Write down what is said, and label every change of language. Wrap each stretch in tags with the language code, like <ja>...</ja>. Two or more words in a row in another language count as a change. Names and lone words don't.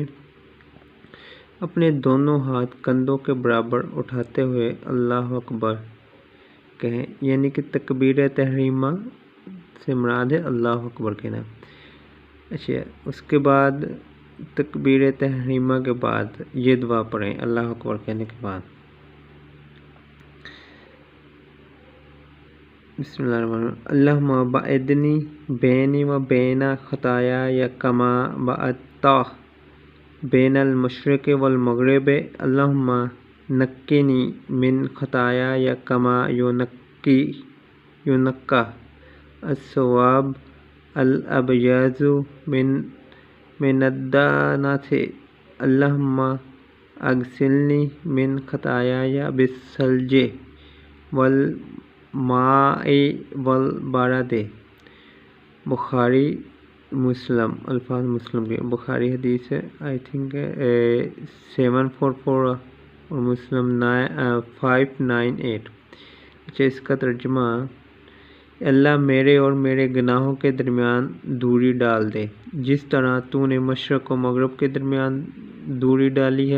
<ur>اپنے دونوں ہاتھ کندھوں کے برابر اٹھاتے ہوئے</ur> <ar>اللہ اکبر</ar> <ur>کہیں، یعنی کہ تکبیر تحریمہ سے مراد ہے</ur> <ar>اللہ اکبر</ar> <ur>کہنا۔ اچھا، اس کے بعد تکبیر تحریمہ کے بعد یہ دعا پڑھیں</ur> <ar>اللہ اکبر</ar> <ur>کہنے کے بعد،</ur> <ar>بسم اللہ الرحمن الرحیم، اللہم باعدنی بینی و بین خطایا کما بعدت بین المشرق والمغرب، اللہم نقنی من خطایا کما یونقی الثواب الابیض من الدنس، اللہم اغسلنی من خطایا بالثلج والماء والبرد۔</ar> <ur>بخاری مسلم، الفاظ مسلم کے، بخاری حدیث ہے</ur> <en>I think</en> <ur>744 اور مسلم 598۔ اچھا، اس کا ترجمہ، اللہ میرے اور میرے گناہوں کے درمیان دوری ڈال دے جس طرح تو نے مشرق و مغرب کے درمیان دوری ڈالی ہے۔</ur>